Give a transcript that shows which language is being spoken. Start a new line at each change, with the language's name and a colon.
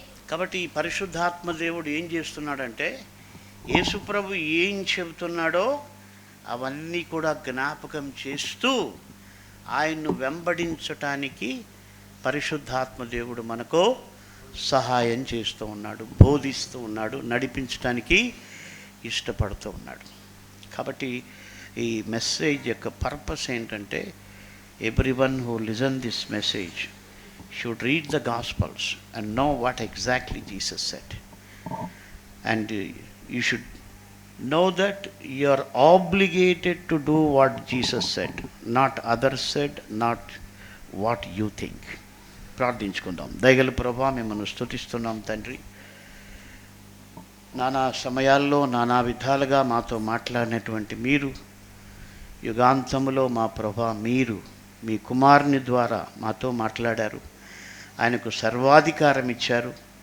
Telugu: కాబట్టి ఈ పరిశుద్ధాత్మ దేవుడు ఏం చేస్తున్నాడంటే, యేసు ప్రభు ఏం చెబుతున్నాడో అవన్నీ కూడా జ్ఞాపకం చేస్తూ ఆయన్ను వెంబడించటానికి పరిశుద్ధాత్మ దేవుడు మనకు సహాయం చేస్తూ ఉన్నాడు, బోధిస్తూ ఉన్నాడు, నడిపించడానికి ఇష్టపడుతూ ఉన్నాడు. కాబట్టి ఈ మెసేజ్ యొక్క పర్పస్ ఏంటంటే,
English: Everyone who listen this message should read the Gospels and know what exactly Jesus said. And you should know that you are obligated to do what Jesus said, not others said, not what you think.
Telugu: ప్రార్థించుకుందాం. దయగల ప్రభువా, మిమ్మల్ని స్తుతిస్తున్నాం తండ్రి. నానా సమయాల్లో నానా విధాలుగా మాతో మాట్లాడినటువంటి మీరు, యుగాంతములో మా ప్రభువా మీరు మీ కుమారుని ద్వారా మాతో మాట్లాడారు. ఆయనకు సర్వాధికారం ఇచ్చారు.